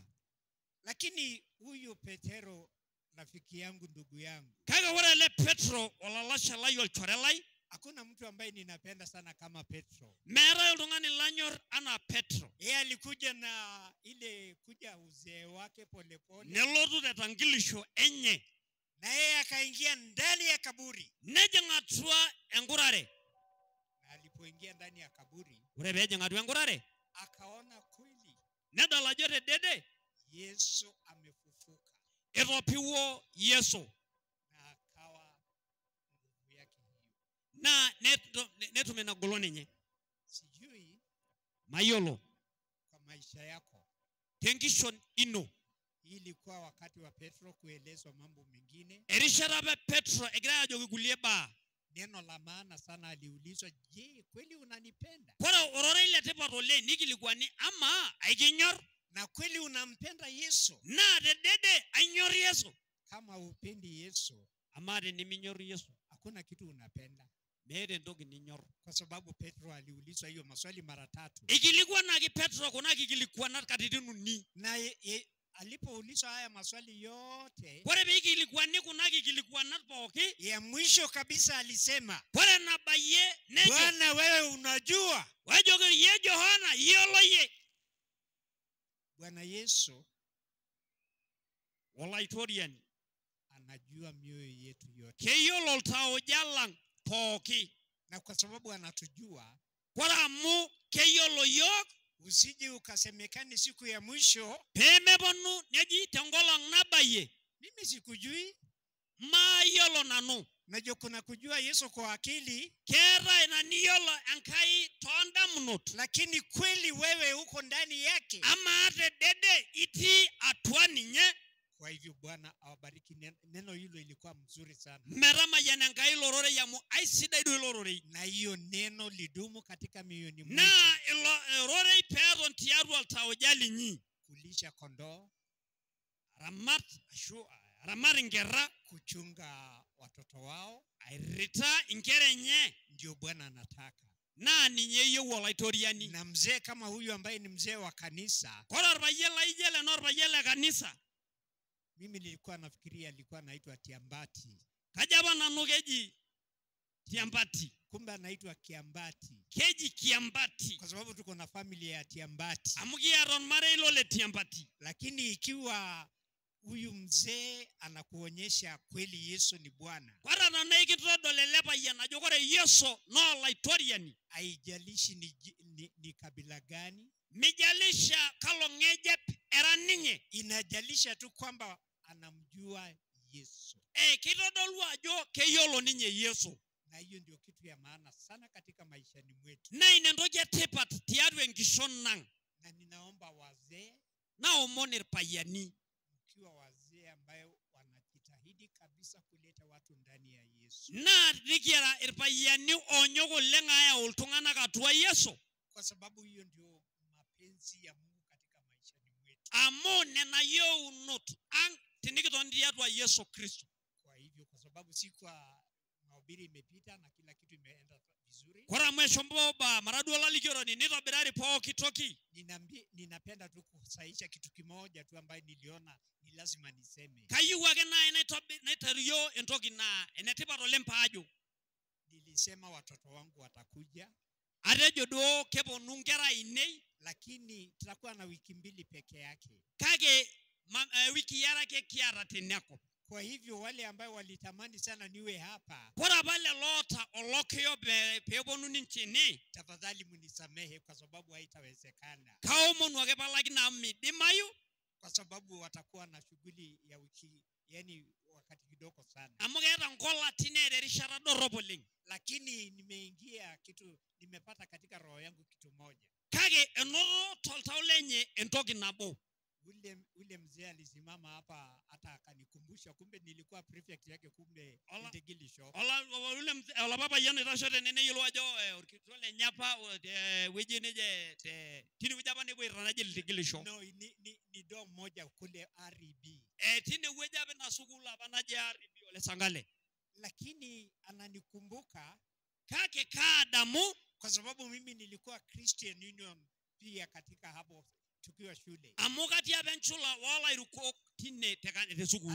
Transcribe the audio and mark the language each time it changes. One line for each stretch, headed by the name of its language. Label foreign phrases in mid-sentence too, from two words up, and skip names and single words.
Swahili: Lakini huyu Petero rafiki yangu, ndugu yangu.
Masai: Kaga wala le Petro olalasha layo chorelai.
Swahili: Hakuna mtu ambaye ninapenda sana kama Petro.
Masai: Mera yulungani lanyor ana Petro.
Swahili: Yeye alikuja na ile kuja uzee wake pole pole.
Masai: Nelotu tetangilisho enye.
Swahili: Na yeye akaingia ndani ya kaburi.
Masai: Neje ngatua engurare.
Swahili: Na alipoingia ndani ya kaburi,
Masai: urebeje ngatua engurare?
Swahili: Akaona kweli.
Masai: Nedala jote dede.
Swahili: Yesu amefufuka.
Masai: Eropiwo Yesu.
Swahili: Na akawa nguvu yake hiyo.
Masai: Na netu mena golone nye.
Swahili: Sijui mayolo kwa maisha yako.
Masai: Tenkishon ino.
Swahili: ilikuwa wakati wa Petro kuelezwa mambo mengine.
Masai: erishata apa Petro egira ajoki kulie baa.
Swahili: Neno la maana sana aliulizwa, je, kweli unanipenda?
Masai: Kore orore ile tipat oleng nikilikuani ama aikinyor
Swahili: Na kweli unampenda Yesu?
Masai: naa tedede ainyor Yesu.
Swahili: Kama upendi Yesu,
Masai: Ama teniminyor Yesu
Swahili: hakuna kitu unapenda.
Masai: meeta entoki ninyor.
Swahili: Kwa sababu Petro aliulizwa hiyo maswali mara 3.
Masai: Ikilikuanaki Petro kuna kikilikuanat katitin uni.
Swahili: Na alipoulizwa haya maswali yote,
Masai: Kore peikilikuani kuna kikilikuanat pooki,
Swahili: ya mwisho kabisa alisema,
Masai: kore nabayie nejo
Swahili: Bwana wewe unajua.
Masai: wajoki ye Yohana iyiolo yie.
Swahili: Bwana Yesu
Masai: Olaitoriani
Swahili: anajua mioyo yetu yote.
Masai: keyiolo oltauja lang pooki.
Swahili: Na kwa sababu anatujua,
Masai: Kore amu keyiolo yiok
Swahili: usije ukasemekane siku ya mwisho,
Masai: peemeponu neji tenkolong nabayie
Swahili: mimi sikujui.
Masai: maayiolo nanu.
Swahili: Najua kuna kujua Yesu kwa akili,
Masai: Keetae ina niyiolo Enkai toondamunot.
Swahili: lakini kweli wewe uko ndani yake.
Masai: Ama tedede itii atua ninye.
Swahili: Kwa hivyo Bwana awabariki. Neno hilo ilikuwa mzuri sana.
Masai: Metamayian Enkai lororei amu aisidai duo lororei.
Swahili: Na hiyo neno lidumu katika mioyoni mwetu.
Masai: Naa ilo rorei peeton tiatua oltauja linyi.
Swahili: Kulisha kondoo,
Masai: Aramat inkera,
Swahili: kuchunga watoto wao,
Masai: airita inkera enye.
Swahili: ndio Bwana anataka.
Masai: Naa ninye eyieu olaitoriani.
Swahili: Na mzee kama huyu ambaye ni mzee wa kanisa,
Masai: Kore orpayian laijo ele naa orpayian le kanisa.
Swahili: mimi nilikuwa nafikiria alikuwa anaitwa Tiambati.
Masai: Kajo apa nanu keji Tiambati.
Swahili: Kumbe anaitwa Kiambati.
Masai: Keji Kiambati.
Swahili: Kwa sababu tuko na familia ya Tiambati.
Masai: Amu kiata ormarei lole Tiambati.
Swahili: Lakini ikiwa huyu mzee anakuonyesha kweli Yesu ni Bwana,
Masai: Kore nanu ikitodol ele payian ajo kore Yesu naa olaitoriani.
Swahili: haijalishi ni kabila gani,
Masai: Mijalisha kalo ng'ejep era ninye.
Swahili: inajalisha tu kwamba anamjua Yesu.
Masai: Kitodolu ajo keyiolo ninye Yesu.
Swahili: Na hiyo ndio kitu ya maana sana katika maishani mwetu.
Masai: Naa ina entoki etipat tiatua enkishon nang'.
Swahili: Na ninaomba wazee,
Masai: Naomon irpayiani.
Swahili: mkiwa wazee ambayo wanajitahidi kabisa kuleta watu ndani ya Yesu.
Masai: Naa nikiara irpayiani onyok oleng ayau iltung'anak atua Yesu.
Swahili: Kwa sababu hiyo ndio mapenzi ya Mungu katika maishani mwetu.
Masai: Amu nena yieunot ang' tinikitoni tiatua Yesu Kristo.
Swahili: Kwa hivyo, kwa sababu si kwa mahubiri imepita na kila kitu imeenda vizuri,
Masai: Kore amu eshomo ba maraduo lalikioroni nitobirari pooki toki.
Swahili: ninapenda tu kusahisha kitu kimoja tu ambaye niliona ni lazima niseme.
Masai: Kayieu ake nai naitario entoki naa enetipat oleng paajo.
Swahili: Nilisema watoto wangu watakuja,
Masai: Atejo duo keponu nkera ainei,
Swahili: lakini tutakuwa na wiki 2 peke yake.
Masai: kake wiki are ake kiata teneko.
Swahili: Kwa hivyo wale ambao walitamani sana niwe hapa,
Masai: Kore apa lelo oota olokiyo peeponu ninche ene,
Swahili: tafadhali munisamehe kwa sababu haitawezekana.
Masai: kaomonu ake palakino amu midimayu,
Swahili: Kwa sababu watakuwa na shughuli ya wiki, yani wakati kidogo sana.
Masai: amu keeta nkolatin neeta erishata dorrop oleng.
Swahili: Lakini nimepata katika roho yangu kitu moja.
Masai: Kake enoto toltau lenye entoki nabo.
Swahili: Ule mzee alisimama hapa hata akanikumbusha, kumbe nilikuwa prefect yake, kumbe Ntegilisho.
Masai: Olapa payian oitasho tene neyiolou ajo orkitok lenye apa wueji neje tine wueji apa nepuoita naji Ntegilisho.
Swahili: No, ni dom moja kule REB.
Masai: Tine wueji apa ina sukuul apa naji REB Ole Sangale.
Swahili: Lakini ananikumbuka
Masai: Kake kaadamu
Swahili: kwa sababu mimi nilikuwa
English: Christian Union
Swahili: pia katika hapo tukiwa shule.
Masai: Amu katii apa enchula oolairukok tine te sukuul.